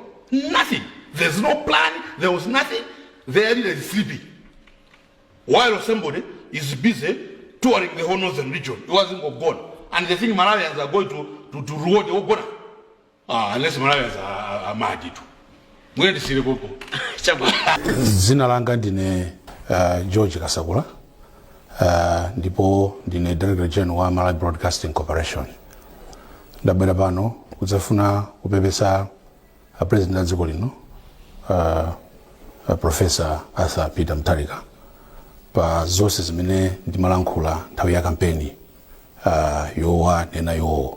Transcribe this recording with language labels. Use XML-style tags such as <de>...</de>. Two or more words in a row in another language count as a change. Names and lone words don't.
<en>Nothing. There's no plan. There was nothing. They are sleeping. While somebody is busy touring the whole northern region, he wasn't gone. And they think Malawians are going to reward the Ogona. Unless Malawians are mad. We're going to see the people.</en> <ny>Zina langa ndine George Kasagula, ndipo ndine Director General wa Malawi Broadcasting Corporation. Ndabwera pano kudzafuna kupepesa President dziko lino, Professor Arthur Peter Muthalika, pa zonse zimene ndimalankhula nthawi ya kampeni yowa nena yowo.</ny>